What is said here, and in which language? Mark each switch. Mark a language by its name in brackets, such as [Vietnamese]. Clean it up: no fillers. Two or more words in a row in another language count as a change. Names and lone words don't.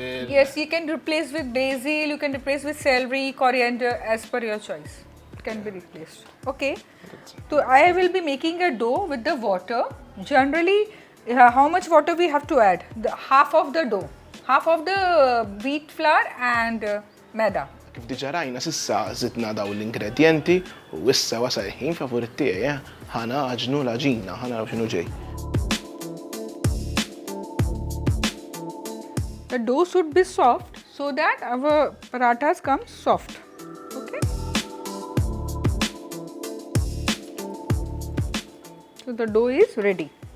[English] Yes, you can replace with basil. You can replace with celery, coriander, as per your choice. It can be replaced. Okay. So I will be making a dough with the water. Generally, how much water we have to add? Half of the dough, half of the wheat flour and maida. [Maltese] Kif diġa rajna sissa zidna daw l-ingredienti u issa wasal il-ħin favorit tiegħi, ħana aġnu l-aġina, ħana x'inhu ġej. [English] The dough should be soft so that our parathas come soft. Okay. So the dough is ready.